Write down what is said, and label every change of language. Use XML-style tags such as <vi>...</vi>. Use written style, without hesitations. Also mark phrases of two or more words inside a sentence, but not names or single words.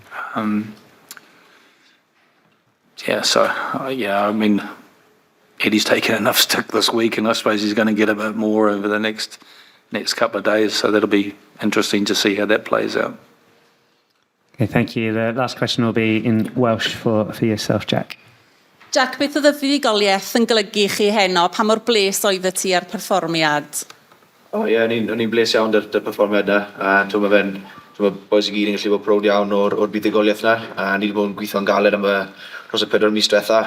<en>I mean, Eddie's taken enough stick this week, and I suppose he's going to get a bit more over the next couple of days. So that'll be interesting to see how that plays out. Okay, thank you. The last question will be in Welsh for yourself, Jack.</en> <cy>Jack, beth oedd y fuddugoliaeth yn golygu chi heno? Pa mor bles oedd y ti ar perfformiad? O'n i'n bles iawn dy'r perfformiad yna. Mae boys i gyd yn gallu bod prowd iawn o'r buddugoliaeth yna. Ni wedi bod yn gweithio'n galed am dros y 4 mis diwetha.</cy>